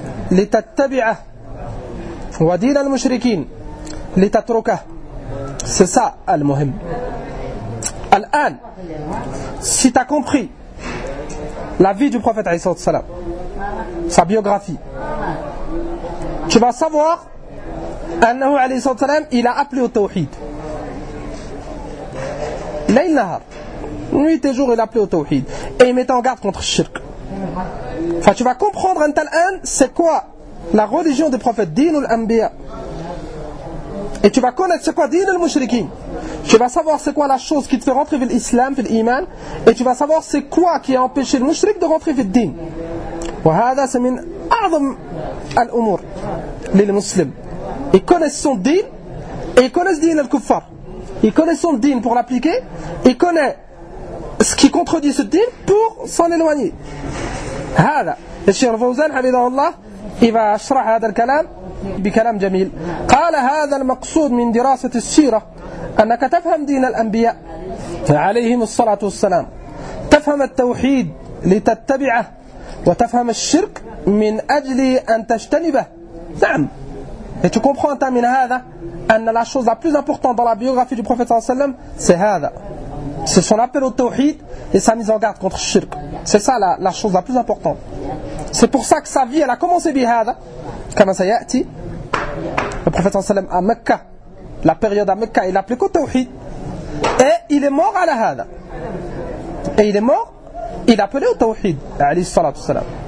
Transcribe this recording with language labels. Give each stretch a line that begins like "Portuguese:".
Arabic: لتتبعه ودين المشركين لتتركه
French: c'est ça المهم الآن si t'as compris la vie du prophète
Arabic: عليه الصلاة والسلام
French: sa biographie tu vas savoir أنه عليه الصلاة والسلام il a appelé au tawhid
Arabic: Laïl Nahar,
French: nuit et jour, il a appelé au Tawhid. Et il met en garde contre le shirk. Enfin, tu vas comprendre un tel an, c'est quoi la religion des prophètes,
Arabic: Din ou l'Anbiya.
French: Et tu vas connaître c'est quoi
Arabic: Din ou l'Mushrikin.
French: Tu vas savoir c'est quoi la chose qui te fait rentrer vers l'Islam, vers l'Iman. Et tu vas savoir c'est quoi qui a empêché le Mushrik de rentrer vers le Din. Et ça, c'est
Arabic: min a'zam al-umur,
French: les musulmans. Ils connaissent son Din et ils connaissent
Arabic: Din al-Kuffar.
French: Il connaît son dîn pour l'appliquer, il connaît ce qui contredit ce dîn pour s'en éloigner.
Arabic: هذا الشيخ الفوزان حفظه الله إذا أشرح هذا الكلام بكلام جميل قال هذا المقصود من دراسة السيرة أنك تفهم دين الأنبياء عليهم الصلاة والسلام تفهم التوحيد لتتبعه وتفهم الشرك من أجل أن تجتنبه نعم
French: Et tu comprends, Tamin, la chose la plus importante dans la biographie du prophète, c'est Hada. C'est son appel au Tawhid et sa mise en garde contre Shirk. C'est ça la chose la plus importante. C'est pour ça que sa vie, elle a commencé
Arabic: bi Hada.
French: Comment ça y est, le prophète, à Mecca, la période à Mecca, il appelait qu'au Tawhid. Et il est mort à la Hada. Et il est mort, il appelait au Tawhid,
Arabic: alayhi salatu salam.